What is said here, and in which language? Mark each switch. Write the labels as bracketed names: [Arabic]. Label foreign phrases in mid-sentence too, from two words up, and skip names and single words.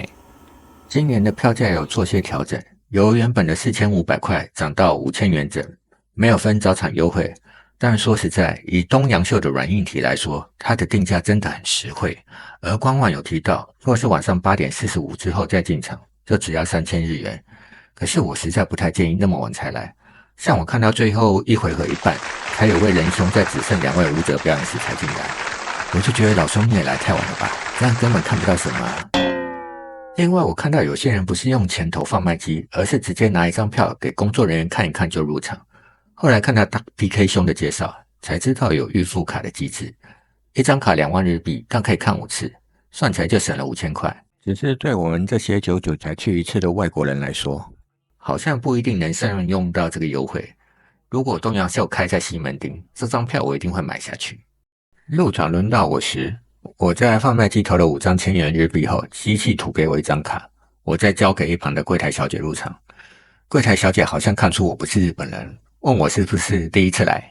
[Chinese] 今年的票價有做些調整，由原本的4500塊漲到5000元整，沒有分早場優惠。但說實在，以東洋秀的軟硬體來說，它的定價真的很實惠。而官網有提到，若是晚上8點45之後再進場，就只要3000 日元。可是我實在不太建議那麼晚才來。像我看到最後一回合一半，才有位仁兄在只剩2位舞者表演時才進來，我就覺得老兄你也來太晚了吧，這樣根本看不到什麼啊。另外我看到有些人不是用錢投販賣機，而是直接拿一張票給工作人員看一看就入場。後來看到大 PK 兄的介紹，才知道有預付卡的機制，一張卡2萬日幣，但可以看5次，算起來就省了5000塊。只是對我們這些久久才去一次的外國人來說，好像不一定能善用到這個優惠。如果東洋秀開在西門町，這張票我一定會買下去。入場輪到我時，我在販賣機投了5張1000元日幣後，機器吐給我一張卡，我再交給一旁的櫃檯小姐入場。櫃檯小姐好像看出我不是日本人，問我是不是第一次來。